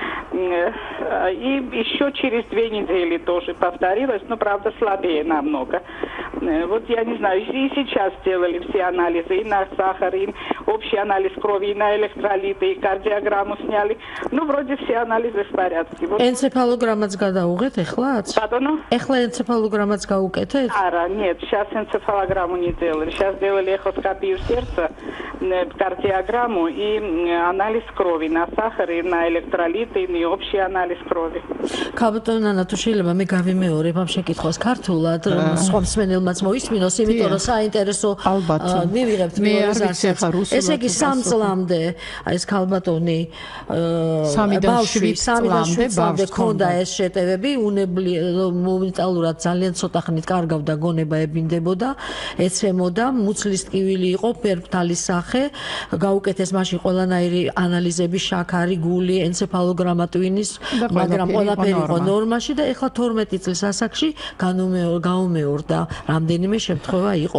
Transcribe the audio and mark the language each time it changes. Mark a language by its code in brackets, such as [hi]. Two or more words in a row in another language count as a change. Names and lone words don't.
[ru] И еще через 2 недели тоже повторилось, но, правда, слабее намного. Вот я не знаю, и сейчас сделали все анализы, и на сахар, и общий анализ крови, и на электролиты, и кардиограмму сняли. Ну, вроде все анализы в порядке. Вот. [ka] Энцефалограммаც გადაუღეთ ეხლაც? Pardon? ეხლა ენცეფალოგრამაც გაუკეთეთ? [ru] Ара, нет, сейчас энцефалограмму не делали. Сейчас делали эхоскопию сердца, кардиограмму и анализ крови на сахар, и на электролиты, и общий анализ крови. [ka] ქალბატონო ნანა, თუ შეიძლება მე გავიმეორებ ამ შეკითხვას ქართულად, სხვა მსმენელმაც მოისმინოს, იმიტომ რომ საინტერესო მივიღებთ მეორე ზარს. ესე იგი 3 წლამდე ეს ქალბატონი ბავშვი 3-7 წლამდე ქონდა ეს შეტევები, მომენტალურად ძალიან ცოტა ხნით კარგავდა გონება, ებინდებოდა, ეცემოდა, მუცლის ტკივილი იყო, ფერფთალის სახე, გაუკეთეს მაშინ ყველანაირი ანალიზები, შაქარი, გული, ენცეფალოგრამა ტვინის, მაგრამ ყველაფერი იყო ნორმაში და ეხლა 12 წლის ასაკში გაუმეორდა, რამდენიმე შემთხვევა იყო.